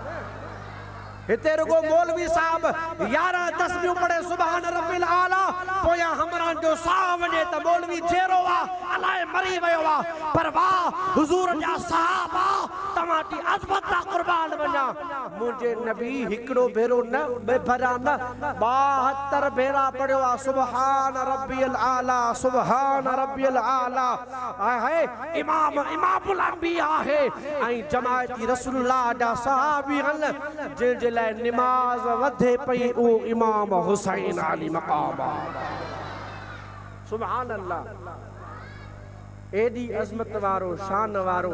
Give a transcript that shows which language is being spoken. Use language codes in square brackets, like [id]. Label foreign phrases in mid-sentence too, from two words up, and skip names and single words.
[sd] हिते रुगो मौलवी साहब 11 तस्बीहूं पढ़े [ar] سبحان ربي الأعلى, [sd] पोयां हमरान जो साह वञे त मौलवी जेरो आहे अलाए मरी वियो आहे। पर वाह हुज़ूर जा सहाबा, तव्हां जी अज़मत ता क़ुर्बान वञा। मुंहिंजे नबी हिकिड़ो भेरो न, ॿ भेरा न, 72 भेरा पढ़ियो आहे [ar] سبحان ربي الأعلى, سبحان ربي الأعلى. [sd] आहे [ar] إمام الأنبياء [sd] आहे ऐं जमायती रसूलुल्लाह जा सहाबी आहिनि, जंहिंजे निमाज वधे पई उहो इमाम हुसैन अली मक़ाम। [ar] سبحان الله. [sd] एडी अज़मत वारो, शान वारो।